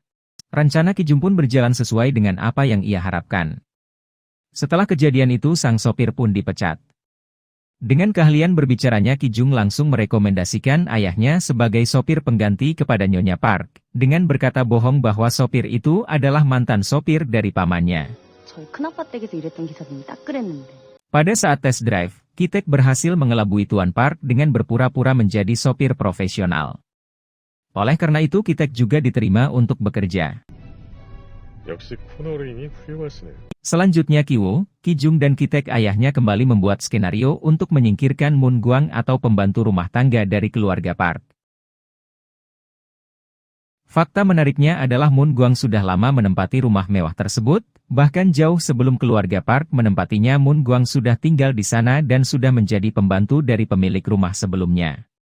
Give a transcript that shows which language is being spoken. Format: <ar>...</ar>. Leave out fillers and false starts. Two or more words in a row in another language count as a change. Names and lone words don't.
<id>Rencana Kijung pun berjalan sesuai dengan apa yang ia harapkan. Setelah kejadian itu sang sopir pun dipecat. Dengan keahlian berbicaranya Kijung langsung merekomendasikan ayahnya sebagai sopir pengganti kepada Nyonya Park, dengan berkata bohong bahwa sopir itu adalah mantan sopir dari pamannya.</id> <ko>저희 큰아빠 댁에서 일했던 기사님이 딱 그랬는데.</ko> <id>Pada saat</id> <en>tes drive,</en> <id>Ki-taek berhasil mengelabui Tuan Park dengan berpura-pura menjadi sopir profesional. Oleh karena itu Ki-taek juga diterima untuk bekerja.</id> <ko>역시 코너링이 훌륭하시네요.</ko> <id>Selanjutnya Kiwoo, Kijung dan Ki-taek ayahnya kembali membuat skenario untuk menyingkirkan Moon Guang atau pembantu rumah tangga dari keluarga Park. Fakta menariknya adalah Moon Guang sudah lama menempati rumah mewah tersebut, bahkan jauh sebelum keluarga Park menempatinya Moon Guang sudah tinggal di sana dan sudah menjadi pembantu dari pemilik rumah sebelumnya.</id>